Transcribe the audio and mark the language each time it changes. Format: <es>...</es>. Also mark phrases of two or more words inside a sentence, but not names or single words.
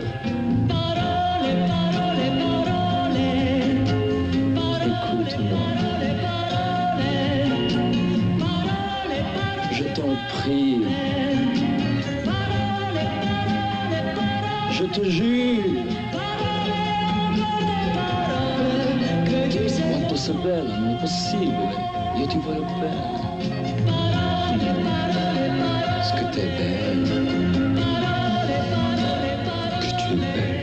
<it>Parole, parole, parole.</it> <fr>Écoute-moi. Je t'en prie. Je te jure.</fr> <it>Quanto sei bella, non è possibile. Io ti voglio bene.</it> <fr>Est-ce que t'es belle? Que tu es belle.</fr>